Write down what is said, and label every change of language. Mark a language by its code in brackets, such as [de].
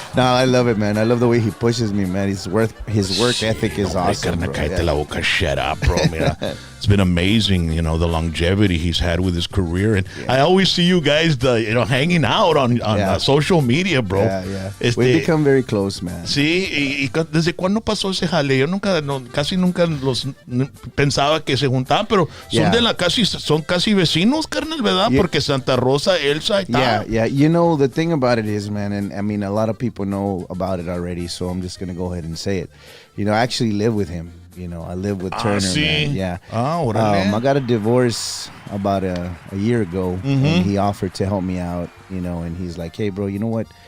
[en] No, I love it, man. I love the way he pushes me, man. His work ethic is awesome, bro. [es] Cállate la boca, [en] shut up, bro. [es] Mira, [en] it's been amazing, the longevity he's had with his career. And I always see you guys, hanging out on social media, bro. Yeah. We've become very close, man. [es] Sí, y ¿desde cuándo pasó ese jale? Yo casi nunca los pensaba que se juntaban, pero son casi vecinos, carnal, ¿verdad? [en] Yeah. [es] Porque Santa Rosa, Elsa y tal. [en] Yeah. The thing about it is, man, and I mean, a lot of people know about it already, so I'm just going to go ahead and say it. I actually live with him. I live with Turner, man. Yeah. I got a divorce about a year ago, and he offered to help me out, and he's like, hey, bro, you know what?